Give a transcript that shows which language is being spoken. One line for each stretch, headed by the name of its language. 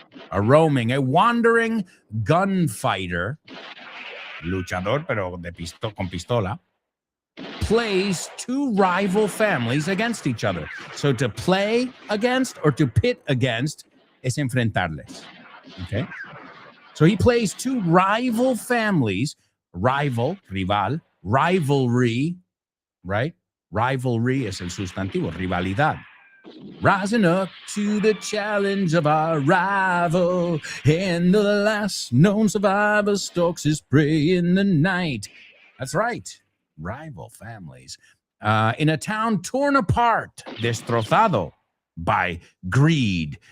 English: A wandering gunfighter,
Spanish: luchador, pero con pistola,
English: plays two rival families against each other. So to play against or to pit against
Spanish: es enfrentarles.
English: Okay? So he plays two rival families, rival, rivalry, right?
Spanish: Rivalry es el sustantivo, rivalidad.
English: Rising up to the challenge of our rival, and the last known survivor stalks his prey in the night. That's right, rival families. In a town torn apart, destrozado by greed.